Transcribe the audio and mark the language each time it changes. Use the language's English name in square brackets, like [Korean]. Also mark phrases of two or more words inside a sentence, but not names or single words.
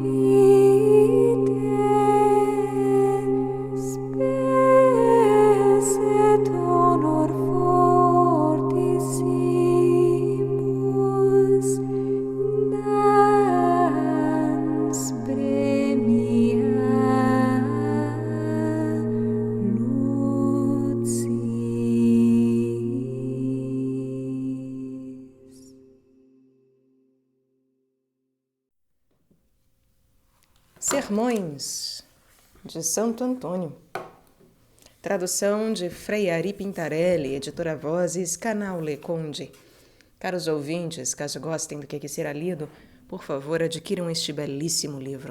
[Latin] vitae, spes et honor fortissimus, dans premia lucis. [Portuguese] Sermões de Santo Antônio. Tradução de Frei Ari Pintarelli, editora Vozes, canal Le Conde. Caros ouvintes, caso gostem do que aqui será lido, por favor, adquiram este belíssimo livro.